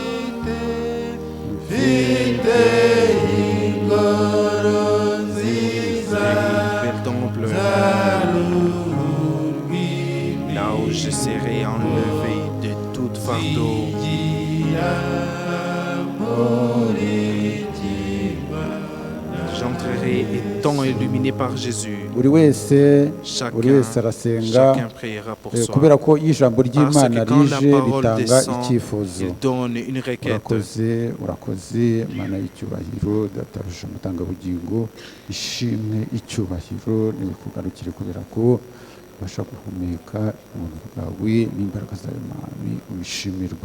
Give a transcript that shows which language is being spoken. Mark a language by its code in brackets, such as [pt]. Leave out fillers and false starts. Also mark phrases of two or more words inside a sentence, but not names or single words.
[fr] Le temple. Là où je serai enlevé de tout fardeau. J'entrerai étant illuminé par Jésus. [rw] buri wese arasenga kubera ko iyo ijambo ry'Imana rije ritanga icyifuzo. urakoze Mana y'icyubahiro, databuja umutangabugingo, ishimwe icyubahiro nibikugarukire kubera ko ubasha guhumeka ubuntu bwawe n'imbaraga zawe Mwami, ubishimirwe.